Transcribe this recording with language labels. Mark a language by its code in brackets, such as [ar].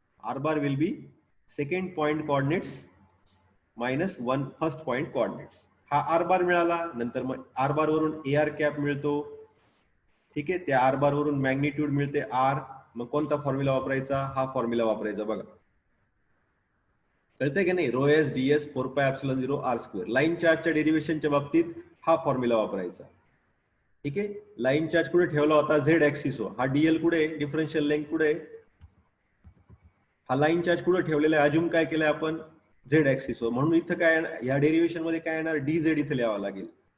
[en] R bar will be second point coordinates minus 1 first point coordinates. [mr] हा R बार मिळाला. नंतर मग आर बार वरून ए आर कॅप मिळतो. ठीक आहे. त्या आर बार वरून मॅग्निट्यूड मिळते आर. मग कोणता फॉर्म्युला वापरायचा? हा फॉर्म्युला वापरायचा. बघा कळतंय की नाही? [en] Rho s d s 4πε0 r square. [mr] Line चार्जच्या डेरिव्हेशनच्या बाबतीत हा फॉर्म्युला वापरायचा. ठीक आहे. लाईन चार्ज कुठे ठेवला होता? झेड ऍक्सिस वर. हा डीएल कुठे? डिफरन्शियल लेंथ कुठे? हा लाईन चार्ज कुठे ठेवलेला आहे? अजून काय केलंय आपण? झेड ऍक्सिस वर. म्हणून इथं काय, या डेरिव्हेशन मध्ये काय येणार? डी झेड इथे लिहावा लागेल.